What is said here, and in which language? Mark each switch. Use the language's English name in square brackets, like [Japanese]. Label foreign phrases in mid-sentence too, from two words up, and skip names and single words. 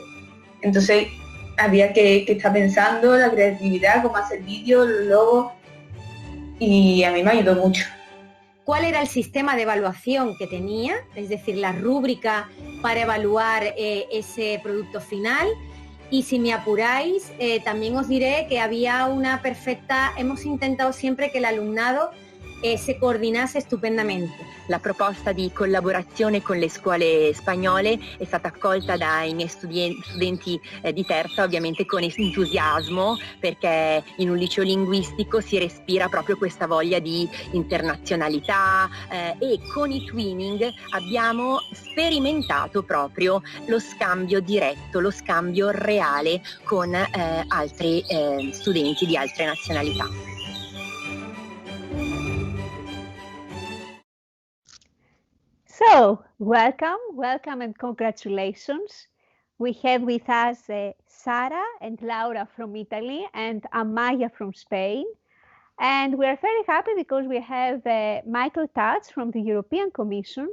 [Spanish] Entonces había que estar pensando la creatividad, cómo hacer vídeos, los logos, y a mí me ayudó mucho. ¿Cuál era el sistema de evaluación que tenía? Es decir, la rúbrica para evaluar ese producto final. Y si me apuráis, también os diré que había una perfecta, hemos [Italian] intentato sempre che [Spanish] el alumnado [Italian] si coordinasse stupendamente. La proposta di collaborazione con le scuole spagnole è stata accolta dai miei studenti di terza, ovviamente con entusiasmo, perché in un liceo linguistico si respira proprio questa voglia di internazionalità e con i twinning abbiamo sperimentato proprio lo scambio diretto, lo scambio reale con altri studenti di altre nazionalità. [English] So, welcome and congratulations. We have with us Sara and Laura from Italy and Amaya from Spain. And we are very happy because we have Michael Tatz from the European Commission.